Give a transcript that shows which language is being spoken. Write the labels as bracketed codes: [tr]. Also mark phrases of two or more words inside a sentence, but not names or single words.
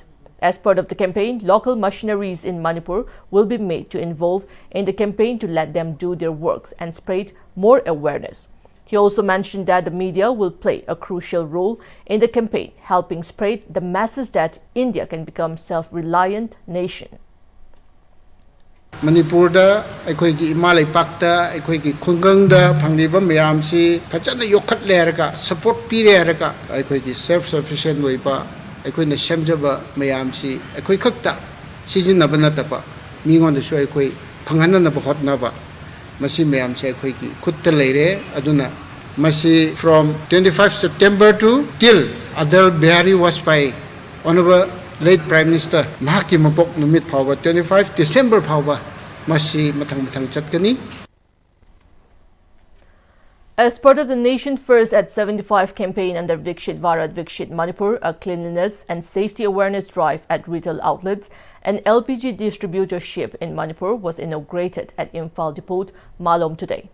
[en] As part of the campaign, local machineries in Manipur will be made to involve in the campaign to let them do their works and spread more awareness. He also mentioned that the media will play a crucial role in the campaign, helping spread the message that India can become a self-reliant nation. [mni] Manipurda aikoigi imalai pakta aikoigi khungangda phangliba mayamsi phajana yokhat leraka support pireraka aikoigi [en] self sufficient [mni] oiba aikoina semjaba mayamsi aikoi khakta sijinaba nataba mingonda su aikoi phanghanna ba hotnaba masi mayamsi aikoigi khutta leire aduna masi [en] from 25 September to till [mni] Adal Bihari Vajpayee [en] Honorable late Prime Minister [mni] mahaki mapok numit phawba 25 December phawba masi mathang chatkani. [en] As part of the Nation First at 75 campaign under Vikshit Bharat Vikshit Manipur, a cleanliness and safety awareness drive at retail outlets, an LPG distributorship in Manipur was inaugurated at Imphal Depot, Malom today.